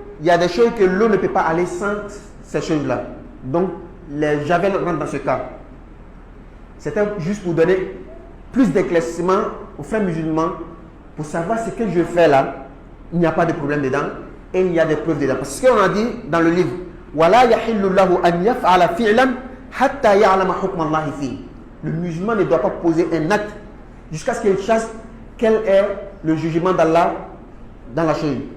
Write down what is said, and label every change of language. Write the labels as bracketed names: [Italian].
[French] il y a des choses que l'eau ne peut pas aller sans ces choses-là. Donc, les javel rentrent dans ce cas. C'était juste pour donner plus d'éclaircissement aux frères musulmans pour savoir ce que je fais là. Il n'y a pas de problème dedans et il y a des preuves dedans. Parce qu'on a dit dans le livre, [Arabic] وَلَا يَحِلُّ لَهُ أَنْ يَفْعَلَ فِعْلًا حَتَّى يَعْلَمَ حُكْمَ اللَّهِ فِيهِ. [French] Le musulman ne doit pas poser un acte jusqu'à ce qu'il sache quel est le jugement d'Allah dans la chose.